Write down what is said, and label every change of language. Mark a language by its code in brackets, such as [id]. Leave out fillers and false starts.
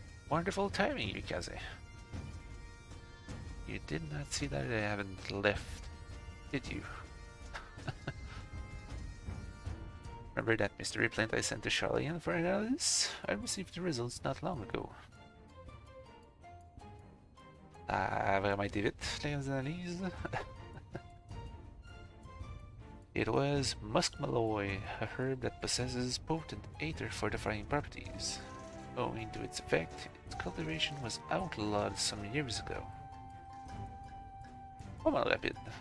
[en] Wonderful timing, Yukaze. You did not see that I haven't left, did you? Remember that mystery plant I sent to Shalian for analysis? I received the results not long ago. [fr] Vraiment été vite, les analyses. [en] It was muskmalloy, a herb that possesses potent aether fortifying properties. Owing to its effect, its cultivation was outlawed some years ago. [fr] Pas mal rapide.